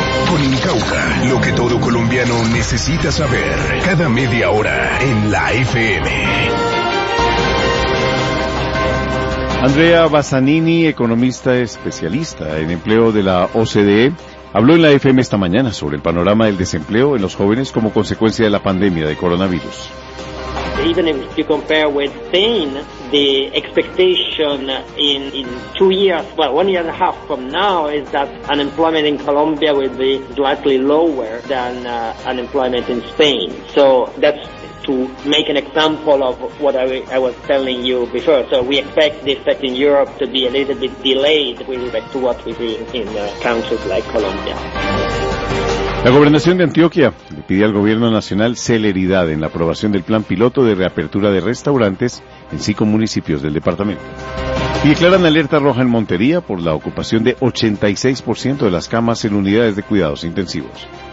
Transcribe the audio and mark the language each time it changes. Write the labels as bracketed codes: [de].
[es] Con Incauja, lo que todo colombiano necesita saber, cada media hora en la FM. Andrea Bassanini, economista especialista en empleo de la OCDE, habló en la FM esta mañana sobre el panorama del desempleo en los jóvenes como consecuencia de la pandemia de coronavirus. [en] Even if you compare with Spain, the expectation in 2 years, well, 1.5 years from now, is that unemployment in Colombia will be slightly lower than unemployment in Spain. So that's to make an example of what I was telling you before. So we expect the effect in Europe to be a little bit delayed with respect to what we see in countries like Colombia. [es] La Gobernación de Antioquia le pide al Gobierno Nacional celeridad en la aprobación del plan piloto de reapertura de restaurantes en 5 municipios del departamento. Y declaran alerta roja en Montería por la ocupación de 86% de las camas en unidades de cuidados intensivos.